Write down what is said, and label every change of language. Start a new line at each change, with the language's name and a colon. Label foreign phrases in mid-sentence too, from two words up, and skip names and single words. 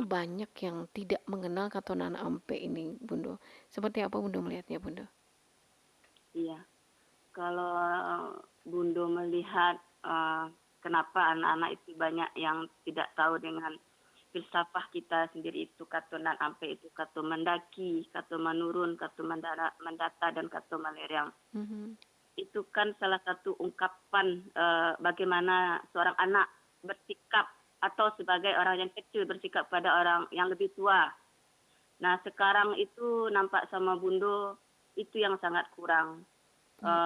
Indonesian: banyak yang tidak mengenal
Minangkabau: katonan ampe
Indonesian: ini, Bundo. Seperti apa Bundo melihatnya, Bundo? Iya, kalau Bundo melihat kenapa anak-anak itu banyak yang tidak tahu dengan filsafah kita sendiri itu
Minangkabau: katonan ampe
Indonesian: itu
Minangkabau: kato mendaki, kato menurun, kato mendata dan kato melerang. Mhm.
Indonesian: Itu kan salah satu ungkapan bagaimana seorang anak bersikap atau sebagai orang yang kecil bersikap pada orang yang lebih tua. Nah sekarang itu nampak sama Bundo itu yang sangat kurang. Iya.